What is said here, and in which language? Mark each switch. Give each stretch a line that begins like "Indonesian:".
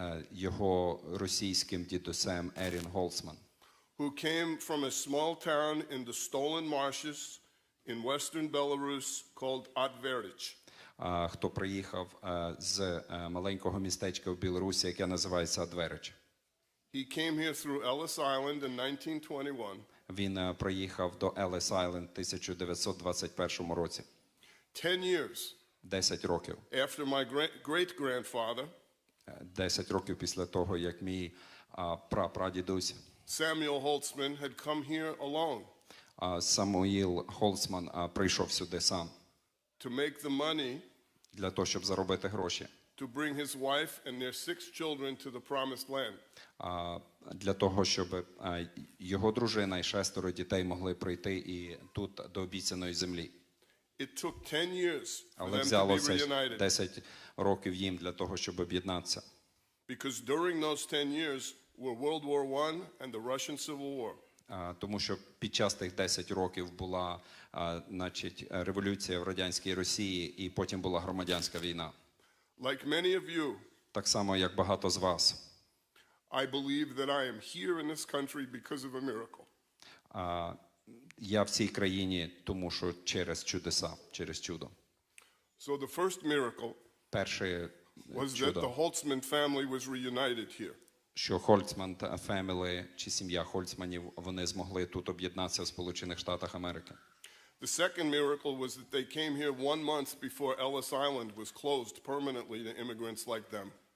Ukrainian: його російським дідусем Ерін Голцман,
English: who came from a small town in the stolen marshes in western Belarus called Adverich.
Ukrainian: хто приїхав з маленького містечка в Білорусі, яке називається Адверич.
English: He came here through Ellis Island in 1921.
Ukrainian: Він приїхав до Елес Айленд в 1921 році.
English: 10 years
Ukrainian: 10 років.
English: after my great-grandfather,
Ukrainian: 10 років після того, як мій прапрадідусь
English: Samuel Holtzman, had come here alone
Ukrainian: Самуїл Холцман прийшов сюди сам
English: to make the money
Ukrainian: для того, щоб заробити гроші.
English: to bring his wife and their 6 children to the promised land.
Ukrainian: Для того, щоб його дружина і 6 дітей могли прийти і тут до обіцяної землі.
English: It took 10 years for
Ukrainian: Але
English: them to be
Ukrainian: взялося
English: reunited.
Ukrainian: 10 років їм для того, щоб об'єднатися.
English: Because during those 10 years were World War I and the Russian Civil War.
Ukrainian: Тому що під час тих 10 років була революція в радянській Росії, і потім була громадянська війна.
English: Like many of you,
Ukrainian: Так само, як багато з вас.
English: I believe that I am here in this country because of a miracle.
Ukrainian: Я в цій країні, тому що через чудеса, через чудо.
English: So the first miracle
Ukrainian: Перше
English: was that
Ukrainian: чудо,
English: the Holtzman family was reunited here.
Ukrainian: що Хольцман та Фемілі, чи сім'я Хольцманів, вони змогли тут об'єднатися в Сполучених Штатах Америки.
English: The second miracle was that they came here 1 month before Ellis Island was closed permanently to immigrants like them.